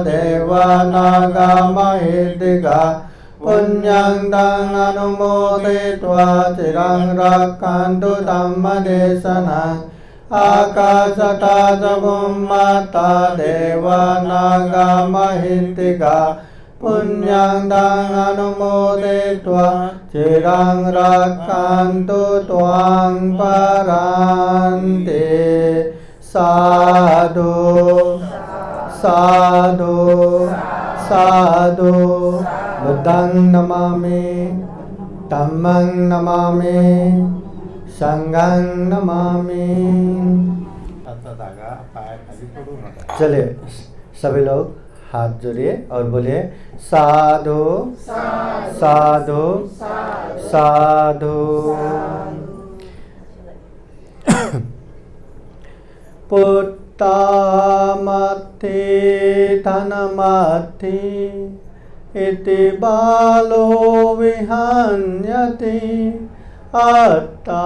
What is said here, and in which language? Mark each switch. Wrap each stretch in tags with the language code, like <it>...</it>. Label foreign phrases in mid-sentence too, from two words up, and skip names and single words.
<pi>देवानागामहितिका पुण्यं दं अनुमोदयित्वा चिरं रक्षन्तु धम्मदेशनम् आकाशता च भूमता देवानागामहितिका पुण्यं दं अनुमोदयित्वा चिरं रक्षन्तु त्वां परान्ते साधु साधु साधु बुद्धं नमामि धम्मं नमामि संघं नमामि।</pi> <hi>चलिए सभी लोग हाथ जोड़िए और बोलिए साधु साधु साधु।</hi> <pi>पुत्तामत्ति धनमत्ति इति बालो विहन्यति अत्ता</pi>